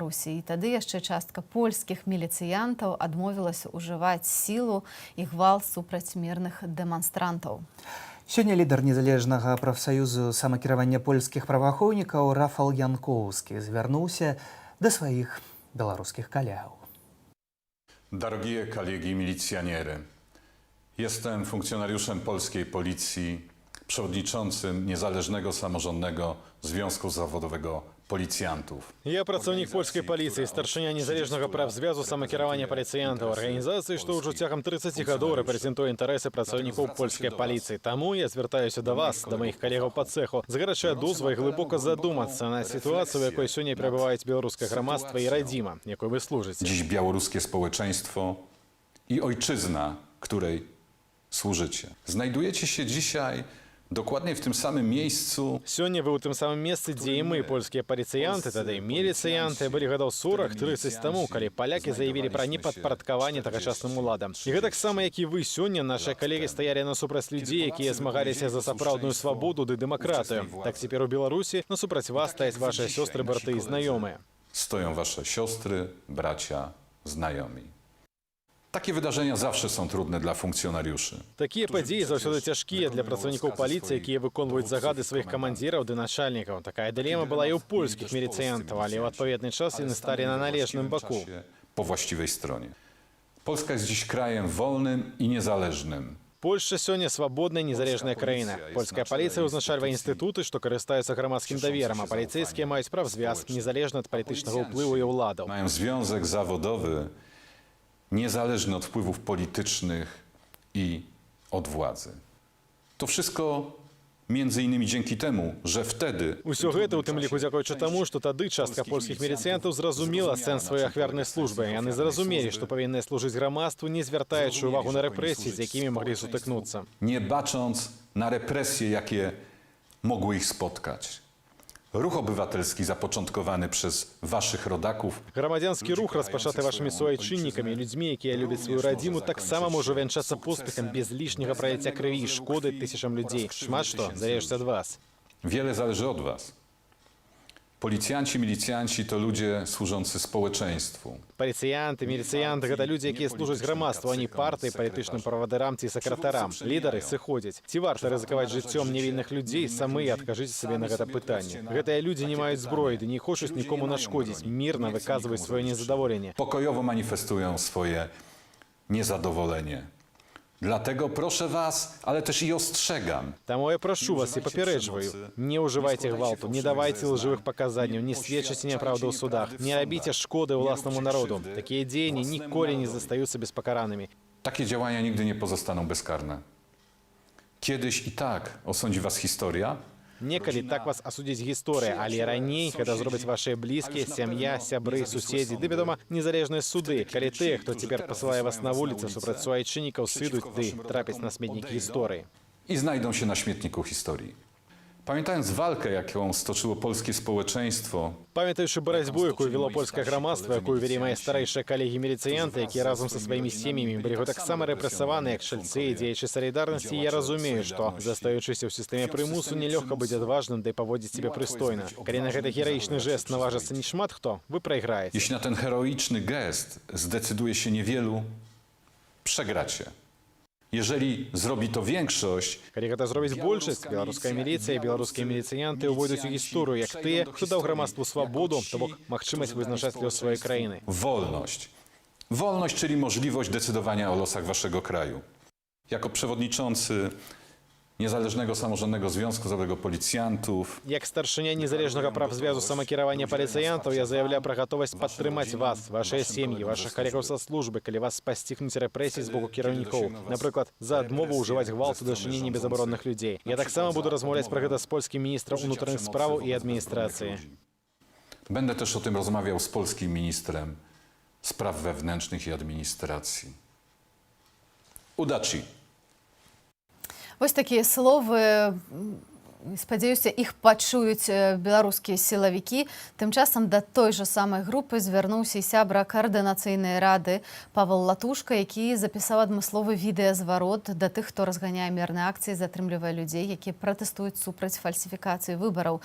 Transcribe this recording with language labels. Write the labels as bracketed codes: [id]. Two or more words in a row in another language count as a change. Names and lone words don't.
[be] І тады яшчэ частка польскіх міліцыянтаў адмовілася ўжываць сілу і гвалт супраць мірных дэманстрантаў. Сёння лідар незалежнага прафсаюзу самакіравання польскіх праваахоўнікаў Рафал Янкоўскі звярнуўся да сваіх беларускіх калегаў. [pl] Drogie kolegi milicjaniery, jestem funkcjonariuszem polskiej policji, przewodniczącym Niezależnego Samorządnego Związku Zawodowego Policjantów. [be] Я працаўнік польскай паліцыі, старшыня незалежнага прафзвязу самакіравання паліцыянтаў, арганізацыі, што ўжо цягам 30 гадоў рэпрэзентуе інтарэсы працаўнікоў польскай паліцыі. Таму я звяртаюся да вас, да маіх калегаў па цэху, з гарачай дозвай глыбока задумацца на сітуацыю, у якой сёння перабываюць беларускае грамадства і радзіма, якой вы служыце. [pl] Dziś białoruskie społeczeństwo i ojczyzna, której służycie. Znajdujecie się dzisiaj dokładnie w tym samym miejscu. [be] Сёння вы ў тым самым месцы, дзе і мы, польскія паліцыянты, тады і міліцыянты, былі гадоў 40-30 таму, калі палякі заявілі пра непадпарадкаванне тагачасным уладам. І гэтаксама, як і вы сёння, нашыя калегі стаялі насупраць людзей, якія змагаліся за сапраўдную свабоду ды дэмакратыю. Так цяпер у Беларусі насупраць вас стаяць вашыя сёстры, браты і знаёмыя. [pl] Stoją wasze siostry, bracia, znajomi. Takie wydarzenia zawsze są trudne dla funkcjonariuszy. [be] Такія падзеі заўсёды цяжкія для працаўнікаў паліцыі, якія выконваюць загады сваіх камандзіраў ды начальнікаў. Такая дылема была і ў польскіх міліцыянтаў, але ў адпаведны час яны сталі на належным баку. [pl] Po właściwej stronie. Polska jest dziś krajem wolnym i niezależnym. [be] Польшча сёння свабодная незалежная краіна. Польская паліцыя ўзначальвае інстытуты, што карыстаюцца грамадскім даверам, а паліцэйскія маюць прафзвяз незалежна ад палітычнага ўплыву і ўладаў. [pl] Mają związek zawodowy niezależny od wpływów politycznych i od władzy. To wszystko Między innymi dzięki temu, że wtedy [be] Усё гэта у тым ліку дзякуючы таму, што тады частка польскіх міліцыянтаў зразумела сэнс сваёй ахвярнай службы. Яны зразумелі, што павінны служыць грамадству, не звяртаючы ўвагу на рэпрэсіі, з якімі маглі сутыкнуцца. [pl] nie bacząc na represje, jakie mogły ich spotkać. Ruch obywatelski zapoczątkowany przez waszych rodaków [be] Грамадзянскі рух, распачаты вашымі суайчыннікамі, людзьмі, якія любяць сваю радзіму, таксама можа вянчацца поспехам без лішняга праліцця крыві і шкоды тысячам людзей. Шмат што залежыць ад вас. [pl] wiele zależy od was. Policjanci, milicjanci to ludzie służący społeczeństwu. [be] Паліцыянты, міліцыянты гэта людзі, якія служаць грамадству, а не партыі, палітычным правадырам ці сакратарам. Лідары сыходзяць. Ці варта рызыкаваць жыццём невінных людзей, самі адкажыце сабе на гэта пытанне. Гэтыя людзі не маюць зброі, ды не хочуць нікому нашкодзіць, мірна выказваюць сваё незадаволенне. [pl] Pokojowo manifestują swoje niezadowolenie. Dlatego proszę was, ale też i ostrzegam. [be] Таму я прашу вас і папярэджваю. Не ўжывайце гвалту, не давайце лжывых паказанняў, не сведчыце няпраўду ў судах, не рабіце шкоды ўласнаму народу. Такія дзеянні ніколі не застаюцца беспакаранымі. [pl] Takie działania nigdy nie pozostaną bezkarne. Kiedyś i tak osądzi was historia, [be] Некалі так вас асудзіць гісторыя, але раней гэта зробяць вашыя блізкія, сям'я, сябры, суседзі, ды, вядома, незалежныя суды, калі тыя, хто цяпер пасылае вас на вуліцы супраць суайчыннікаў, сыдуць ды трапяць на сметнік гісторыі. [pl] i znajdą się na śmietniku historii. Pamiętając walkę, jaką stoczyło polskie społeczeństwo, [be] Памятаючы барацьбу, якую вело польскае грамадства, якую вялі мае старэйшыя калегі-міліцыянты, якія разам са сваімі сем'ямі былі таксама рэпрэсаваны як шальцы і дзеячы салідарнасці, я разумею, што, застаючыся ў сістэме прымусу, нелёгка быць адважным ды паводзіць сябе прыстойна. Калі на гэты гераічны жэст наважыцца не шмат хто, вы прайграеце. [pl] jeśli na ten heroiczny gest zdecyduje się niewielu, przegracie. Jeżeli zrobi to większość, [be] Калі гэта зробіць большасць, беларуская міліцыя і беларускія міліцыянты ўвойдуць у гісторыю як тыя, хто даў грамадству свабоду, то бок магчымасць вызначаць лёс сваёй краіны. [pl] wolność. Wolność, czyli możliwość decydowania o losach waszego kraju. Jako przewodniczący Niezależnego Samorządnego Związku Zawodowego Policjantów, [be] Як старшыня незалежнага прафзвязу самакіравання паліцыянтаў, я заявляю пра гатовасць падтрымаць вас, вашыя сем'і, вашых калегаў са службы, калі вас пасцігнуць рэпрэсіі з боку кіраўнікоў. Напрыклад, за адмову ўжываць гвалт у дачыненні безабаронных людзей. Я таксама буду размаўляць пра гэта з польскім міністрам унутраных спраў і адміністрацыі. [pl] będę też o tym rozmawiał z polskim ministrem spraw wewnętrznych i administracji. Udaci. [be] Вось такія словы, спадзяюся, іх пачуюць беларускія сілавікі. Тым часам да той жа самай групы звярнуўся і сябра каардынацыйнай рады Павел Латушка, які запісаў адмысловы відэазварот да тых, хто разганяе мірныя акцыі, затрымлівае людзей, якія пратэстуюць супраць фальсіфікацыі выбараў.